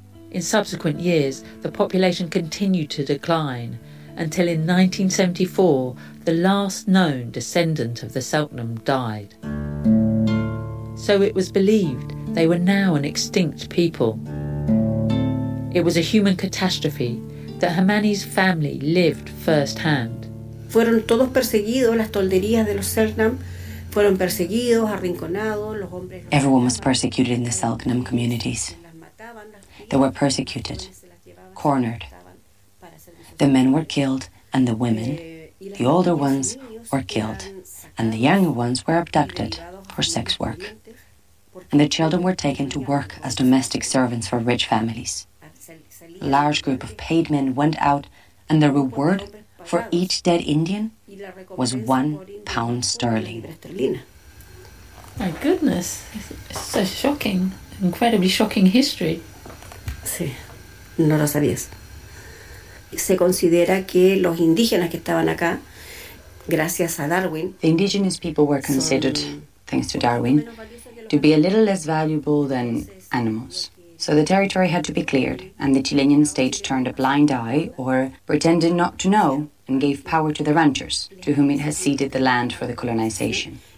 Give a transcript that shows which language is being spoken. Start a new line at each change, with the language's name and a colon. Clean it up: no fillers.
English: In subsequent years, the population continued to decline until in 1974, the last known descendant of the Selknam died. So it was believed they were now an extinct people. It was a human catastrophe that Hermani's family lived firsthand.
Spanish: Fueron todos perseguidos, las tolderías de los Selknam fueron perseguidos, arrinconados, los hombres...
English: Everyone was persecuted in the Selknam communities. They were persecuted, cornered. The men were killed and the women, the older ones, were killed. And the younger ones were abducted for sex work. And the children were taken to work as domestic servants for rich families. A large group of paid men went out and the reward for each dead Indian was £1. My goodness, it's so shocking, incredibly shocking history.
Spanish: Sí, no lo sabías. Se considera que los indígenas que estaban acá, gracias a Darwin...
English: The indigenous people were considered, thanks to Darwin, to be a little less valuable than animals. So the territory had to be cleared, and the Chilean state turned a blind eye, or pretended not to know, and gave power to the ranchers, to whom it has ceded the land for the colonization.